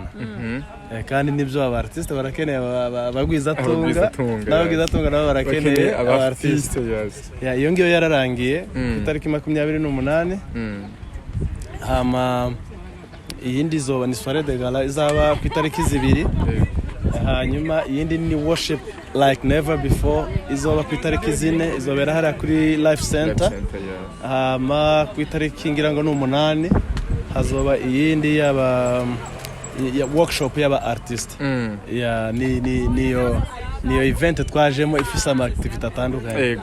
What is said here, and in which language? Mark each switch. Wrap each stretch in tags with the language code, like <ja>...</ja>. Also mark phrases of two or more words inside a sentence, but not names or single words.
<rn>Kandi nibyo aba artist barakeneye abagwizatunga n'abagwizatunga nabo barakeneye aba artist. Yes. Ya iyo ngiyo yararangiye ku tariki 28. Hama iyindi zoba ni</rn> <fr>soirée de gala</fr> <rn>izaba ku tariki 2. Hanyuma iyindi ni</rn> <en>worship like never before</en> <rn>izoba ku tariki 4 izobera hara kuri Life Center. Hama ku tariki ngira ngo ni 8 hazoba iyindi ya workshop y'aba artist. Ya niyo event twajemo ifisa ama activity atandukanye.</rn>